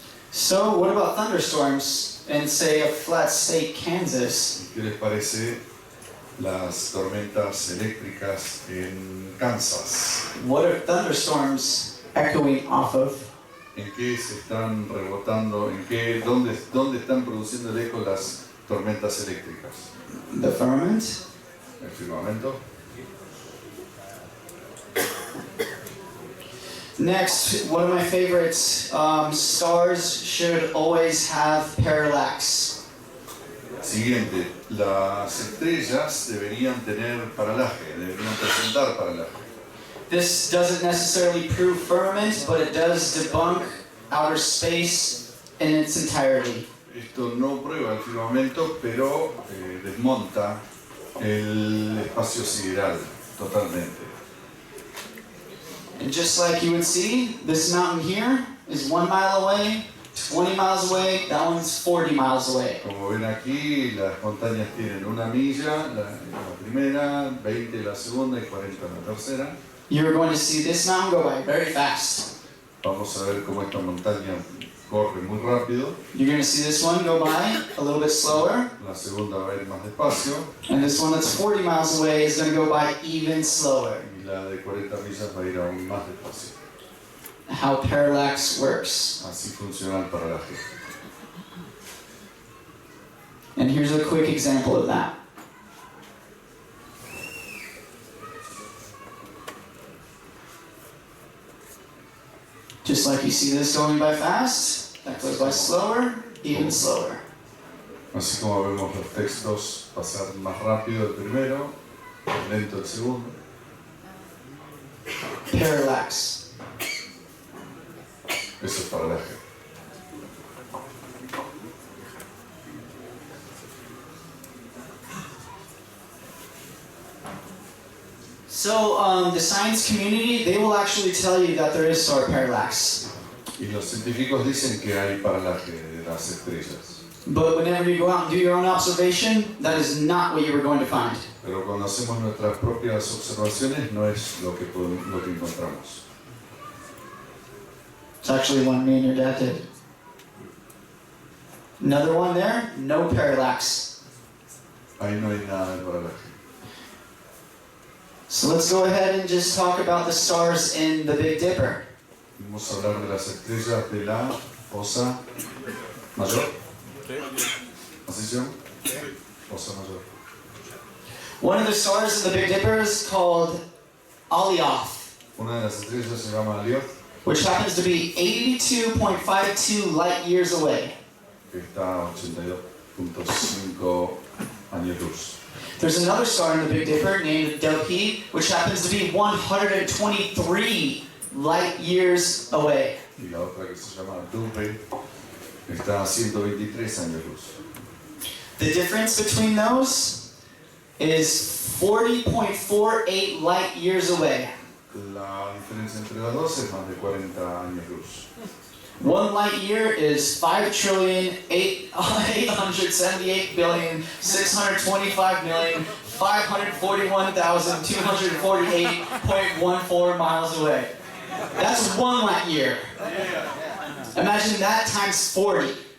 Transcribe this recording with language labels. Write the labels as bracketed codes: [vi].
[en] So, what about thunderstorms in, say, a flat state Kansas? [es] ¿Qué les parece las tormentas eléctricas en Kansas? [en] What are thunderstorms echoing off of? [es] ¿En qué se están rebotando? ¿Dónde están produciendo el eco las tormentas eléctricas? [en] The firmament? [es] ¿El firmamento? [en] Next, one of my favorites, stars should always have parallax. [es] Siguiente, las estrellas deberían tener paralaje, deberían presentar paralaje. [en] This doesn't necessarily prove firmament, but it does debunk outer space in its entirety. [es] Esto no prueba el firmamento, pero desmonta el espacio sideral totalmente. [en] And just like you would see, this mountain here is 1 mile away, 20 miles away, that one's 40 miles away. [es] Como ven aquí, las montañas tienen 1 milla, la primera, 20 la segunda y 40 la tercera. [en] You're going to see this mountain go by very fast. [es] Vamos a ver cómo esta montaña corre muy rápido. [en] You're going to see this one go by a little bit slower. [es] La segunda va a ir más despacio. [en] And this one that's 40 miles away is going to go by even slower. [es] Y la de 40 millas va a ir aún más despacio. [en] How parallax works. [es] Así funciona el paralaje. [en] And here's a quick example of that. Just like you see this going by fast, that goes by slower, even slower. [es] Así como vemos los textos pasar más rápido el primero, lento el segundo. [en] Parallax. [es] Eso es paralaje. [en] So the science community, they will actually tell you that there is star parallax. [es] Y los científicos dicen que hay paralaje de las estrellas. [en] But whenever you go out and do your own observation, that is not what you were going to find. [es] Pero cuando hacemos nuestras propias observaciones no es lo que encontramos. [en] It's actually one me and your dad did. Another one there, no parallax. [es] Ahí no hay nada de paralaje. [en] So let's go ahead and just talk about the stars in the Big Dipper. [es] Vamos a hablar de las estrellas de la fosa mayor. ¿Así se llama? Fosa mayor. [en] One of the stars in the Big Dipper is called Alioth, [es] Una de las estrellas se llama Alioth, [en] which happens to be 82.52 light years away. [es] que está a 82.5 años luz. [en] There's another star in the Big Dipper named Delphi, which happens to be 123 light years away. [es] Y la otra que se llama Dupe está a 123 años luz. [en] The difference between those is 40.48 light years away. [es] La diferencia entre las dos es más de 40 años luz. [en] 1 light year is 5,878,625,541,248.14 miles away. That's 1 light year. Imagine that times 40.